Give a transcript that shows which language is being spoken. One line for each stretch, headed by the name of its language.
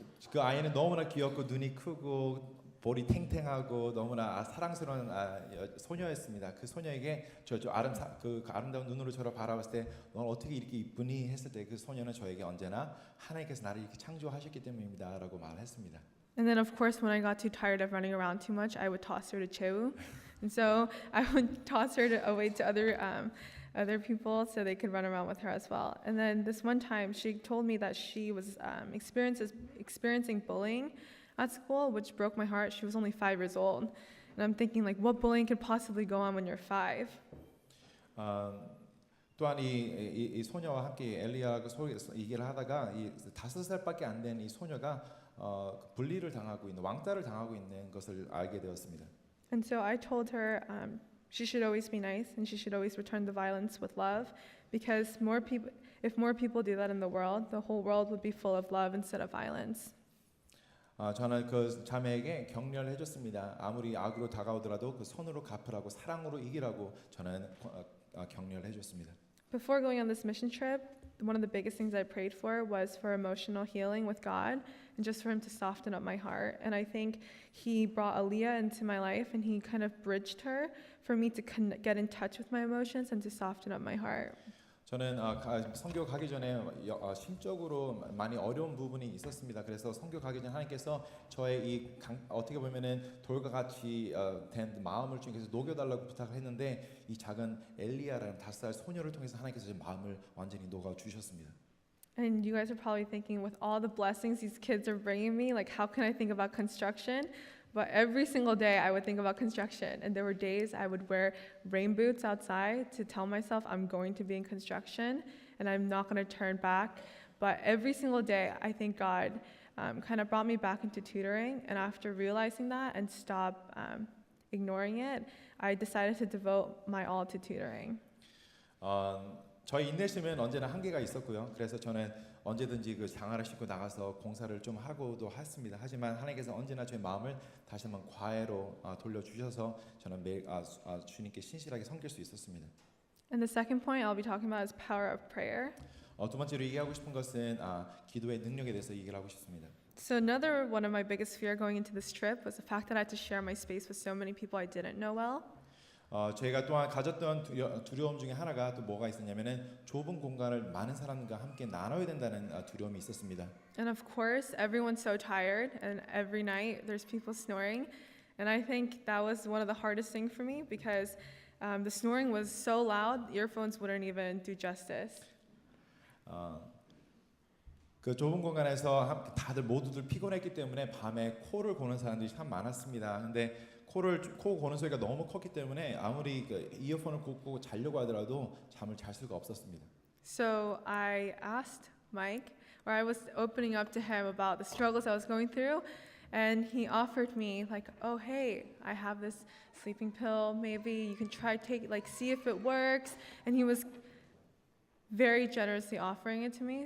Korean: 그 아이는 너무나 귀엽고 눈이 크고 볼이 탱탱하고 너무나 사랑스러운 소녀였습니다. 그 소녀에게 그 아름다운 눈으로 저를 바라봤을 때 넌 어떻게 이렇게 이쁘니 했을 때 그 소녀는 저에게 언제나 하나님께서 나를 이렇게 창조하셨기 때문입니다라고 말했습니다.
English: And then of course when I got too tired of running around too much, I would toss her to Cheu. And so I would toss her away to other people so they could run around with her as well. And then this one time she told me that she was experiencing bullying at school, which broke my heart. She was only 5 years old. And I'm thinking like what bullying could possibly go on when you're 5?
Korean: 또한 이 소녀와 함께 엘리야가 얘기를 하다가 이 5살밖에 안 된 이 소녀가 분리를 당하고 있는 왕따를 당하고 있는 것을 알게 되었습니다.
English: And so I told her she should always be nice and she should always return the violence with love, because if more people do that in the world, the whole world would be full of love instead of violence.
Korean: 저는 그 자매에게 격려를 해줬습니다. 아무리 악으로 다가오더라도 그 선으로 갚으라고 사랑으로 이기라고 저는 격려를 해줬습니다.
English: Before going on this mission trip, one of the biggest things I prayed for was for emotional healing with God and just for him to soften up my heart. And I think he brought Aaliyah into my life and he kind of bridged her for me to get in touch with my emotions and to soften up my heart.
Korean: 저는 선교 가기 전에 심적으로 많이 어려운 부분이 있었습니다. 그래서 선교 가기 전 하나님께서 저의 어떻게 보면은 돌과 같이 된 마음을 주님께서 녹여달라고 부탁을 했는데 이 작은 엘리야라는 5살 소녀를 통해서 하나님께서 제 마음을 완전히 녹아 주셨습니다.
English: And you guys are probably thinking, with all the blessings these kids are bringing me, like how can I think about construction? But every single day I would think about construction, and there were days I would wear rain boots outside to tell myself I'm going to be in construction and I'm not going to turn back. But every single day I think God kind of brought me back into tutoring, and after realizing that and stop ignoring it, I decided to devote my all to tutoring.
Korean: 저희 인내심은 언제나 한계가 있었고요. 그래서 저는 언제든지 그 장화를 신고 나가서 공사를 좀 하고도 했습니다. 하지만 하나님께서 언제나 저의 마음을 다시 한번 과외로 돌려주셔서 저는 매일 주님께 신실하게 섬길 수 있었습니다.
English: And the second point I'll be talking about is power of prayer.
Korean: 두 번째로 얘기하고 싶은 것은 기도의 능력에 대해서 얘기를 하고 싶습니다.
English: So another one of my biggest fear going into this trip was the fact that I had to share my space with so many people I didn't know well.
Korean: 저희가 또한 가졌던 두려움 중에 하나가 또 뭐가 있었냐면은 좁은 공간을 많은 사람과 함께 나눠야 된다는 두려움이 있었습니다.
English: And of course, everyone's so tired, and every night there's people snoring. And I think that was one of the hardest things for me because the snoring was so loud, earphones wouldn't even do justice.
Korean: 어, 그 좁은 공간에서 다들 모두들 피곤했기 때문에 밤에 코를 고는 사람들이 참 많았습니다. 근데 코 고는 소리가 너무 컸기 때문에 아무리 그 이어폰을 꽂고 자려고 하더라도 잠을 잘 수가 없었습니다.
English: So I asked Mike, or I was opening up to him about the struggles I was going through, and he offered me like, "Oh, hey, I have this sleeping pill. Maybe you can try see if it works." And he was very generously offering it to me.